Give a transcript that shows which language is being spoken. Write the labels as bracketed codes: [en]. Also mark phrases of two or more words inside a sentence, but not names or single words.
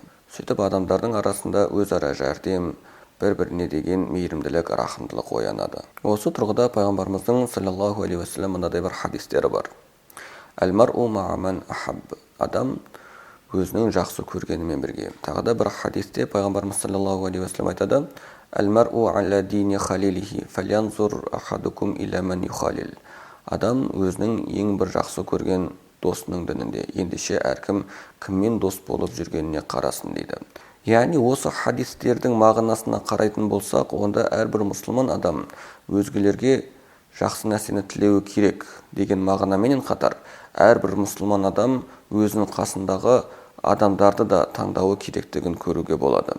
[kk] Сөйтіп адамдардың арасында өзара жәрдем, бір-біріне деген мейірімділік, рахымдылық оянады. Осы тұрғыда пайғамбарымыздың [ar] صلى الله عليه وسلم [kk] мынадай бір хадистері бар. [ar] المرء مع من أحب. [kk] Адам өзінің жақсы көргенімен бірге. Тағы да бір хадисте пайғамбарымыз [ar] صلى الله عليه وسلم [kk] айтады: [ar] المرء على دين خليله فلينظر أحدكم من يخالل. [kk] Адам өзінің ең бір жақсы көрген досының дінінде. Ендеше әркім кіммен дос болып жүргеніне қарасын дейді. Яғни осы хадистердің мағынасына қарайтын болсақ, онда әрбір мұсылман адам өзгелерге жақсы нәрсені тілеуі керек деген мағынаменен қатар, әрбір мұсылман адам өзінің қасындағы адамдарды да таңдауы керектігін көруге болады.